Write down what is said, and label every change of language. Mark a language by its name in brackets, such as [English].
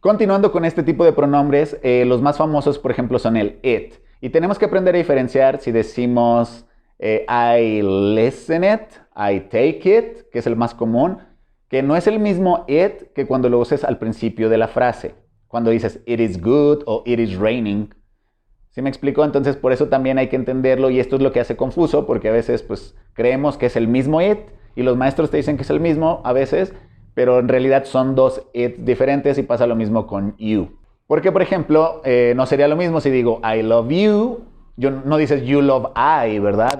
[Spanish] Continuando con este tipo de pronombres, los más famosos, por ejemplo, son el it. Y tenemos que aprender a diferenciar si decimos [English] I listen it, I take it, [Spanish] que es el más común, que no es el mismo it que cuando lo uses al principio de la frase. Cuando dices [English] it is good [Spanish] o [English] it is raining. [Spanish] ¿Sí me explico? Entonces por eso también hay que entenderlo y esto es lo que hace confuso porque a veces pues creemos que es el mismo it y los maestros te dicen que es el mismo a veces, pero en realidad son dos it diferentes y pasa lo mismo con you. Porque por ejemplo, no sería lo mismo si digo [English] I love you, [Spanish] no dices [English] you love I, [Spanish] ¿verdad?